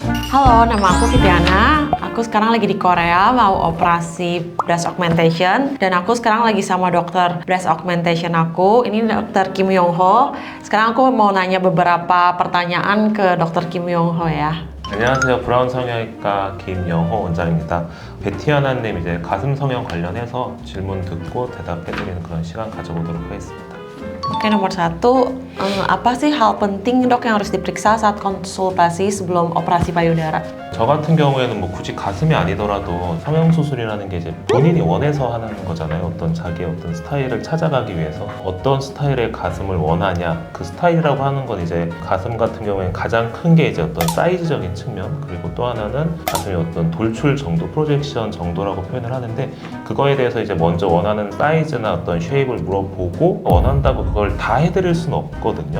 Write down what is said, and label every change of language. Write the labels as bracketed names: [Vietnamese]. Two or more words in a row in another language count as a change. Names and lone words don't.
[Indonesian] Halo, nama aku Viviana. Aku sekarang lagi di Korea mau operasi [English] breast augmentation [Indonesian] dan aku sekarang lagi sama dokter [English] breast augmentation [Indonesian] aku. Ini dokter Kim Yong Ho. Sekarang aku mau nanya beberapa pertanyaan ke dokter Kim Yong Ho ya. [Korean] 안녕하세요. 브라운 성형외과 김영호 원장입니다. 베티아나님 이제 가슴 성형 관련해서 질문 듣고 대답해드리는 그런 시간 가져보도록 하겠습니다. [Indonesian] Oke, nomor satu, apa sih hal penting dok yang harus diperiksa saat konsultasi sebelum operasi payudara? 저 같은 경우에는 뭐 굳이 가슴이 아니더라도 성형수술이라는 게 이제 본인이 원해서 하는 거잖아요. 어떤 자기의 어떤 스타일을 찾아가기 위해서 어떤 스타일의 가슴을 원하냐, 그 스타일이라고 하는 건 이제 가슴 같은 경우에는 가장 큰 게 이제 어떤 사이즈적인 측면, 그리고 또 하나는 가슴의 어떤 돌출 정도, 프로젝션 정도라고 표현을 하는데, 그거에 대해서 이제 먼저 원하는 사이즈나 어떤 쉐입을 물어보고 원한다고 그걸 다 해드릴 수는 없거든요.